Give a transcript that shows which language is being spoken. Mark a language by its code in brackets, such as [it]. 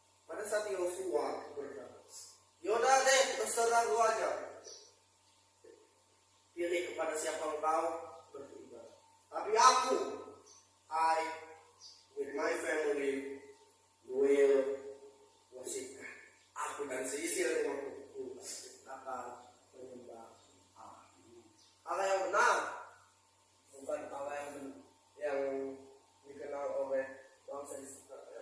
[id] Pada saat Yosua berkata, yaudah deh, terserah lu aja. pada siapa engkau beribadah. Tapi aku, [en] I with my family will worship God. [id] Aku dan seisi rumahku akan menyembah Allah. Allah yang benar, bukan Allah yang dikenal oleh bangsa di sekitar.